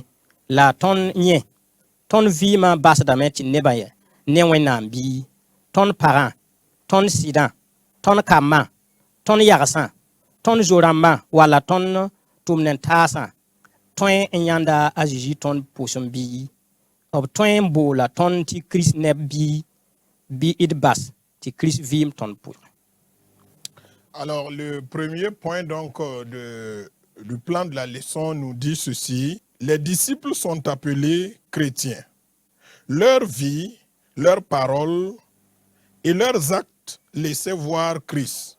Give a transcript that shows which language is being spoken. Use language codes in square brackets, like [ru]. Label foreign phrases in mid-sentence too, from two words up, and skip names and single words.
[mos] La tõnd yẽ tõnd vɩɩmã basdame tɩ neba ne Wẽnnaam bii tõnd pagã tõnd sɩdã tõnd kambã tõnd yagsã tõnd zo-rãmbã wala tõnd tʋmd n taasã tõe n yãnda a Zezi tõnd pʋsẽ bii b tõe n boola tõnd tɩ Kirist neb bii bɩ d bas tɩ Kirist vɩɩm tõnd pʋsẽ. [fr] Alors, le premier point donc du plan de la leçon nous dit ceci. Les disciples sont appelés chrétiens. Leur vie, leurs paroles et leurs actes laissaient voir Christ.